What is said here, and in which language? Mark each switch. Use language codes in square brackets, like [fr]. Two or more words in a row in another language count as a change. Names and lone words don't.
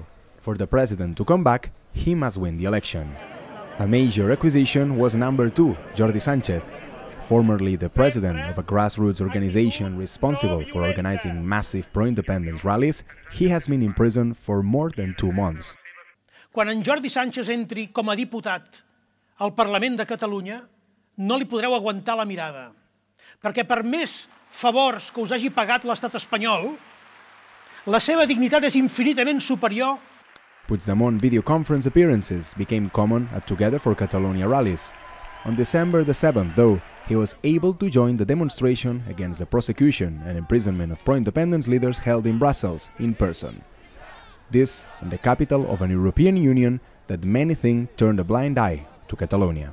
[en] For the president to come back, he must win the election. A major acquisition was number 2, Jordi Sánchez. Formerly the president of a grassroots organization responsible for organizing massive pro-independence rallies, he has been in prison for more than 2 months. [ca] Quan en Jordi Sánchez entri com a diputat al Parlament de Catalunya, no li podreu aguantar la mirada, perquè per més favors que us hagi pagat l'estat espanyol, la seva dignitat és infinitament superior. [en] Puigdemont video conference appearances became common at Together for Catalonia rallies. On December the 7th, though, he was able to join the demonstration against the prosecution and imprisonment of pro-independence leaders held in Brussels in person. This in the capital of an European Union that many think turned a blind eye to Catalonia.